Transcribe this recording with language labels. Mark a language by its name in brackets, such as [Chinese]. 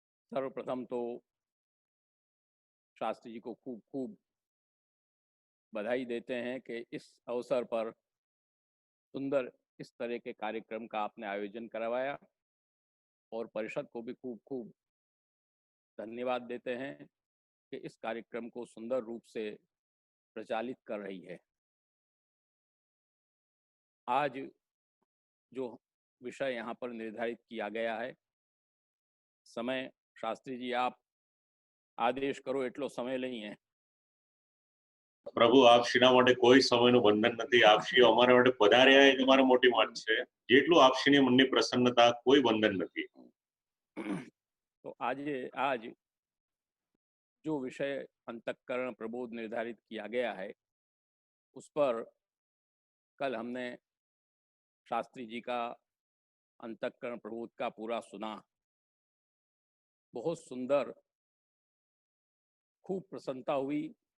[Hindi] सर्वप्रथम तो शास्त्री जी को खूब खूब बधाई देते हैं कि इस अवसर पर सुंदर इस तरह के कार्यक्रम का आपने आयोजन करवाया और परिषद को भी खूब खूब धन्यवाद देते हैं कि इस कार्यक्रम को सुंदर रूप से प्रचालित कर रही है। आज जो विषय यहाँ पर निर्धारित किया गया है, समय शास्त्री जी आप आदेश करो એટલો समय नहीं है। [Gujarati] પ્રભુ આપશ્રીના માટે કોઈ સમયનું બંધન નથી, આપશ્રી અમારા માટે પધાર્યા એ તમારી મોટી વાત છે, જેટલું આપશ્રીની મનની પ્રસન્નતા કોઈ બંધન નથી। [Hindi] तो आज जो विषय अंतःकरण प्रबोध निर्धारित किया गया है उस पर कल हमने शास्त्री जी का अंतःकरण प्रबोध का पूरा सुना, बहुत सुंदर, खूब प्रसन्नता हुई।